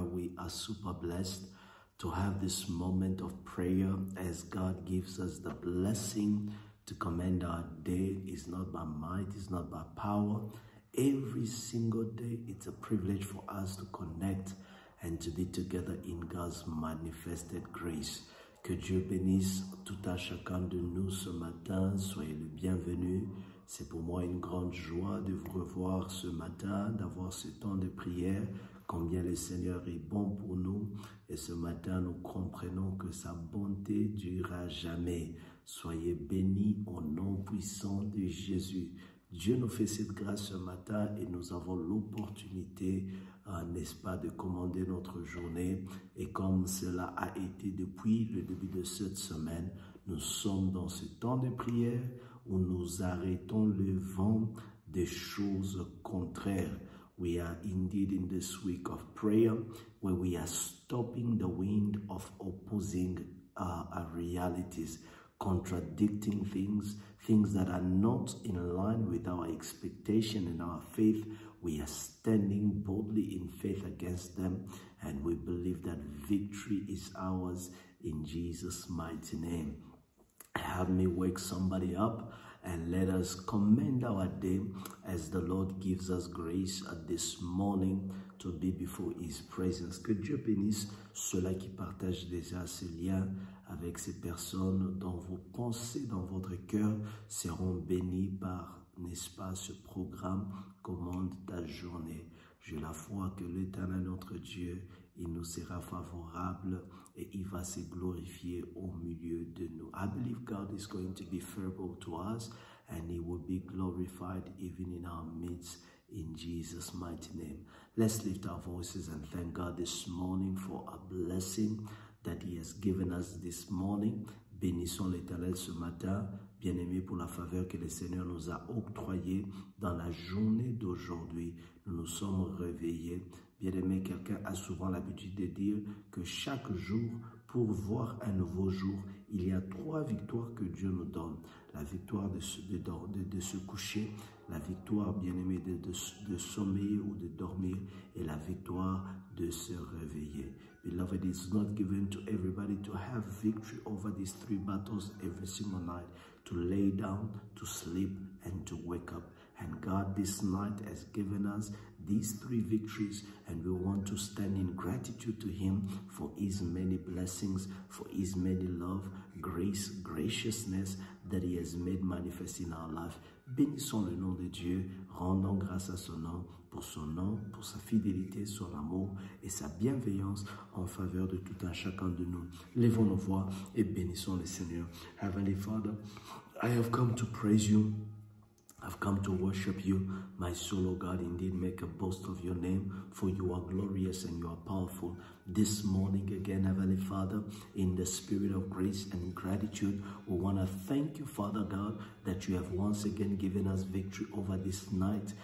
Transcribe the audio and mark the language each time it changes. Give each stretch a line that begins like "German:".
English: We are super blessed to have this moment of prayer as God gives us the blessing to commend our day. It's not by might, it's not by power. Every single day, it's a privilege for us to connect and to be together in God's manifested grace.
French: Que Dieu bénisse tout à chacun de nous ce matin. Soyez le bienvenu. C'est pour moi une grande joie de vous revoir ce matin, d'avoir ce temps de prière. Combien le Seigneur est bon pour nous. Et ce matin, nous comprenons que sa bonté durera jamais. Soyez bénis au nom puissant de Jésus. Dieu nous fait cette grâce ce matin et nous avons l'opportunité, n'est-ce pas, de commander notre journée. Et comme cela a été depuis le début de cette semaine, nous sommes dans ce temps de prière où nous arrêtons le vent des choses contraires.
English: We are indeed in this week of prayer where we are stopping the wind of opposing realities, contradicting things that are not in line with our expectation and our faith. We are standing boldly in faith against them, and we believe that victory is ours in Jesus' mighty name. Have me wake somebody up and let us commend our day as the Lord gives us grace this morning to be before His presence.
French: Que Dieu bénisse ceux-là qui partagent déjà ces liens avec ces personnes dont vos pensées dans votre cœur seront bénies par, n'est-ce pas, ce programme Commande ta journée. J'ai la foi que l'Éternel, notre Dieu, il nous sera favorable et il va se glorifier au milieu de nous.
English: I believe God is going to be favorable to us and He will be glorified even in our midst in Jesus' mighty name. Let's lift our voices and thank God this morning for a blessing that He has given us this morning.
French: Bénissons l'Éternel ce matin, bien-aimés, pour la faveur que le Seigneur nous a octroyée dans la journée d'aujourd'hui. Nous nous sommes réveillés. Bien-aimé, quelqu'un a souvent l'habitude de dire que chaque jour, pour voir un nouveau jour, il y a 3 victoires que Dieu nous donne. La victoire de se coucher, la victoire, bien-aimé, de sommeiller ou de dormir, et la victoire de se réveiller.
English: Beloved, it's not given to everybody to have victory over these 3 battles every single night, to lay down, to sleep, and to wake up. And God this night has given us these 3 victories, and we want to stand in gratitude to Him for His many blessings, for His many love, grace, graciousness that He has made manifest in our life.
French: Bénissons le nom de Dieu, rendons grâce à son nom, pour sa fidélité, son amour et sa bienveillance en faveur de tout un chacun de nous. Lèvons nos voix et bénissons le Seigneur.
English: Heavenly Father, I have come to praise you. I've come to worship you. My soul, O God, indeed make a boast of your name, for you are glorious and you are powerful. This morning again, Heavenly Father, in the spirit of grace and gratitude, we want to thank you, Father God, that you have once again given us victory over this night.